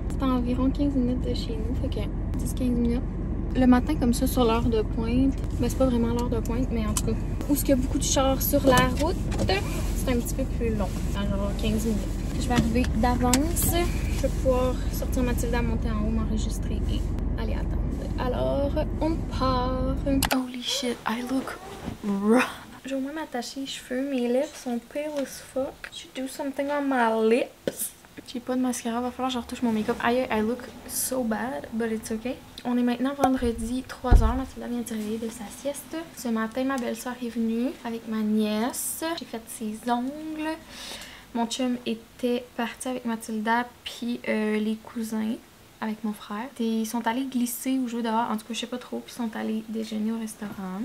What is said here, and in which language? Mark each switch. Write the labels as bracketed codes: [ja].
[fr] C'est à environ 15 minutes de chez nous. Fait que 10-15 minutes. Le matin comme ça sur l'heure de pointe, ben c'est pas vraiment l'heure de pointe, mais en tout cas, où est-ce qu'il y a beaucoup de chars sur la route, c'est un petit peu plus long, genre 15 minutes. Je vais arriver d'avance, je vais pouvoir sortir Mathilda, monter en haut, m'enregistrer et aller attendre. Alors, on part. [en] Holy shit, I look rough. [fr] Je vais au moins m'attacher les cheveux, mes lèvres sont [en] pale as fuck. Should do something on my lips. [fr] J'ai pas de mascara, va falloir que je retouche mon make-up. [en] I look so bad, but it's okay. [fr] On est maintenant vendredi 3h, Mathilda vient de se réveiller de sa sieste. Ce matin, ma belle-sœur est venue avec ma nièce. J'ai fait ses ongles. Mon chum était parti avec Mathilda, puis les cousins avec mon frère. Ils sont allés glisser ou jouer dehors, en tout cas je sais pas trop, puis ils sont allés déjeuner au restaurant.